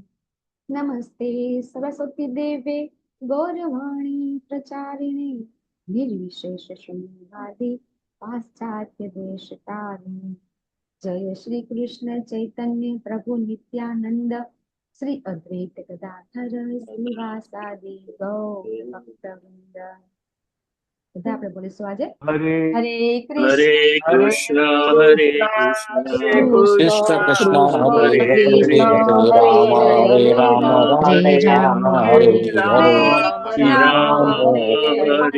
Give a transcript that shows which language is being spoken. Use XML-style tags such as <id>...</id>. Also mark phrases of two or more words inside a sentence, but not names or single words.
<sa>नमस्ते सरस्वती देवे गौरवाणी प्रचारिणे निर्विशेष शून्यवादी पाश्चात्य देशतारिणे. जय श्री कृष्ण चैतन्य प्रभु नित्यानंद श्री अद्वैत गदाधर श्रीवासादि गौर भक्तवृंद.</sa> <gu>બધા આપણે બોલીશું આજે હરે હરે હરે કૃષ્ણ હરે કૃષ્ણ, કૃષ્ણ હરે કૃષ્ણ કૃષ્ણ હરે હરે હરે હરે હરે રામ રામ હરે રામ રામ, હરે હરે હરે રામ હરે</gu>